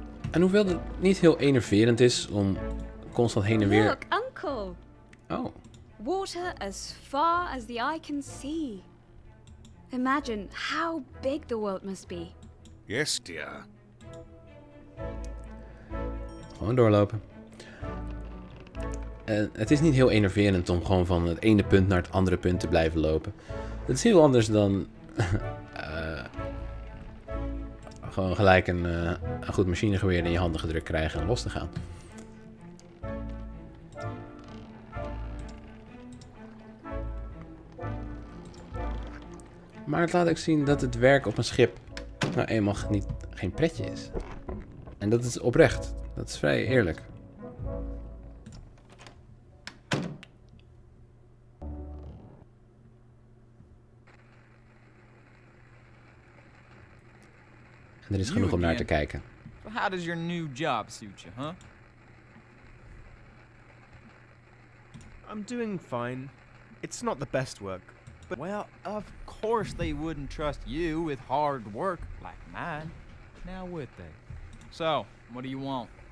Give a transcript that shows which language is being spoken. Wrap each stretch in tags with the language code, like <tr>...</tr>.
<nl>En hoewel het niet heel enerverend is om constant heen en weer...</nl> <en>Look, Uncle! Oh, Water as far as the eye can see. Imagine how big the world must be. Yes, dear.</en> <nl>gewoon doorlopen. En het is niet heel enerverend om gewoon van het ene punt naar het andere punt te blijven lopen. Het is heel anders dan gewoon gelijk een goed machinegeweer in je handen gedrukt krijgen en los te gaan. Maar het laat ook zien dat het werk op een schip nou eenmaal geen pretje is. En dat is oprecht. Dat is vrij eerlijk. En er is genoeg om naar te kijken.</nl> <en>How does your new job suit you, huh? I'm doing fine. It's not the best work, but Well, of course they wouldn't trust you with hard work like mine. Now would they? So, what do you want?</en>